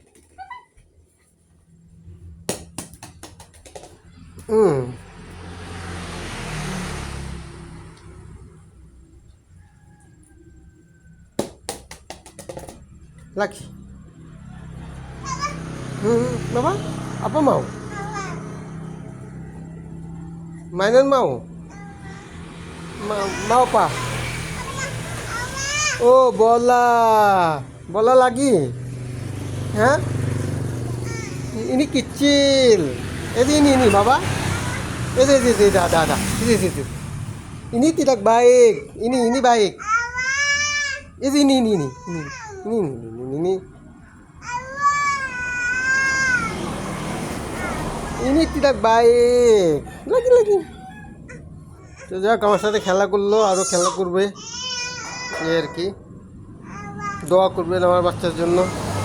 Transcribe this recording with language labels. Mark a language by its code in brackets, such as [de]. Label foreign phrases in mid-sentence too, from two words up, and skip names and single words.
[bn] হুম। লাকি। হুম। বাবা, [ms] apa mau? Mainan mau? Mau apa? Oh, bola. Bola lagi? Hah? Ini kecil. Ini, Baba. Dah. Ini. Ini tidak baik. Ini baik. Ini. Ini tidak baik. Lagi. [bn] তো যাক, আমার সাথে খেলা করলো, আরও খেলা করবে, এই আর কি। দোয়া করবেন আমার বাচ্চার জন্য।